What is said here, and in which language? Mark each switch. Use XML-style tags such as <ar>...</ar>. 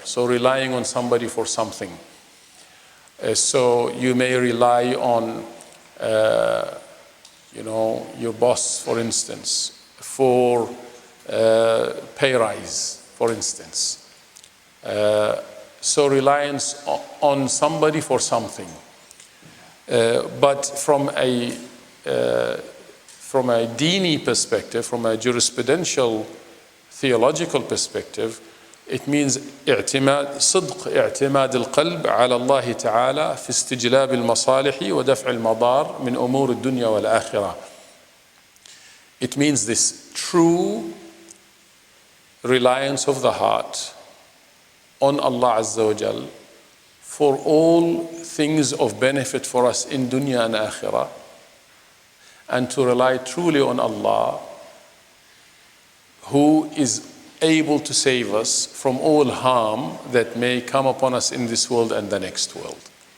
<en>So relying on somebody for something. So you may rely on your boss, for instance, for pay rise, for instance. So reliance on somebody for something. But from a dini perspective, from a jurisprudential, theological perspective, it means</en> <ar>صدق اعتماد القلب على الله تعالى في استجلاب المصالح ودفع المضار من أمور الدنيا والآخرة.</ar> <en>It means this true reliance of the heart on Allah Azza wa Jal for all things of benefit for us in dunya and akhirah, and to rely truly on Allah, who is able to save us from all harm that may come upon us in this world and the next world.</en>